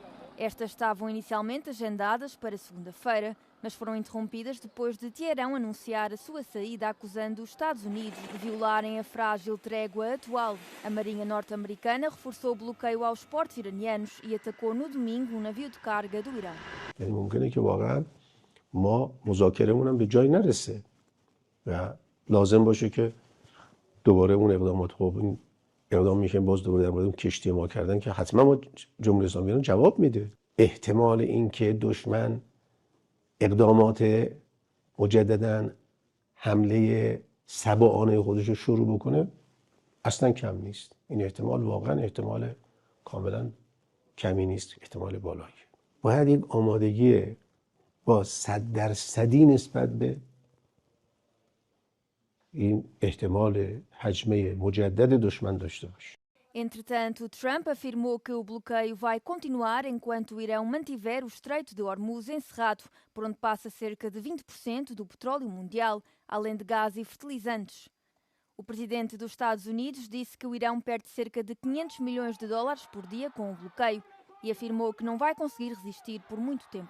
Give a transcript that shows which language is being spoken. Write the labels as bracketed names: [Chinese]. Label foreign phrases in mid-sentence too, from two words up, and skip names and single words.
[Portuguese] Estas estavam inicialmente agendadas para segunda-feira, mas foram interrompidas depois de Teherão anunciar a sua saída, acusando os Estados Unidos de violarem a frágil trégua atual. A Marinha norte-americana reforçou o bloqueio aos portos iranianos e atacou no domingo um navio de carga do Irão. [Persian] ممکنه که واقعا ما مذاکرهمون هم به جایی نرسه و لازم باشه که دوباره اون اقدامات خب اقدام میشه باز دوباره در مورد اون کشتی ما کردن که حتما ما جمهوری اسلامی ایران جواب میده. احتمال اینکه دشمن اقدامات مجددا حمله سبعانه خودش رو شروع بکنه اصلا کم نیست. این احتمال واقعا احتمال کاملا کمی نیست، احتمال بالایی. باید یک آمادگی با 100% نسبت به این احتمال هجمه مجدد دشمن داشته باشه. [Portuguese] Entretanto, Trump afirmou que o bloqueio vai continuar enquanto o Irão mantiver o Estreito de Hormuz encerrado, por onde passa cerca de 20% do petróleo mundial, além de gás e fertilizantes. O presidente dos Estados Unidos disse que o Irão perde cerca de 500 milhões de dólares por dia com o bloqueio e afirmou que não vai conseguir resistir por muito tempo.